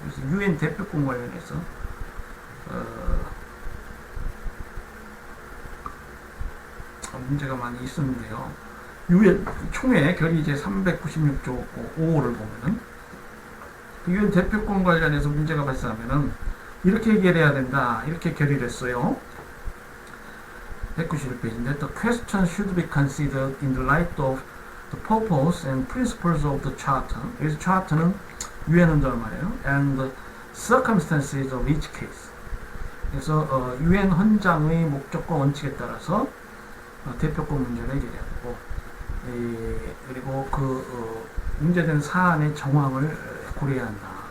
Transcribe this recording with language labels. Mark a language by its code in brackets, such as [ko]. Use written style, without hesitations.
[ko] 그래서 유엔 대표권 관련해서 문제가 많이 있었는데요. 유엔 총회 결의 제 396조 5호를 보면은 유엔 대표권 관련해서 문제가 발생하면은 이렇게 해결해야 된다. 이렇게 결의를 했어요. 191페이지인데 [en] The question should be considered in the light of the purpose and principles of the charter. [ko] 그래서 charter는 유엔 헌장을 말해요. [en] And the circumstances of each case. [ko] 그래서 유엔 헌장의 목적과 원칙에 따라서 대표권 문제를 해결해야 되고 그리고 문제된 사안의 정황을 고려해야 한다.